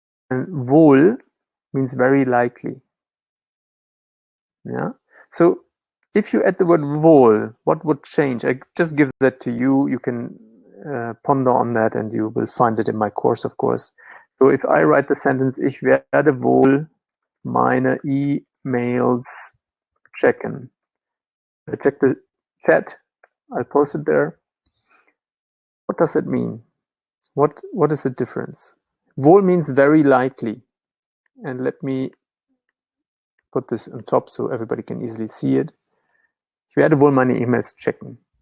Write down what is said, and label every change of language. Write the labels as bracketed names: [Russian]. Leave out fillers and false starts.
[English] And wohl means very likely. Yeah. So if you add the word wohl, what would change? I just give that to you. You can ponder on that, and you will find it in my course, of course. So if I write the sentence, [German] ich werde wohl meine E-Mails checken. [English] I check the chat. I'll post it there. What does it mean? What is the difference? Wohl means very likely. And let me put this on top so everybody can easily see it. [German] Ich werde wohl meine E-Mails checken.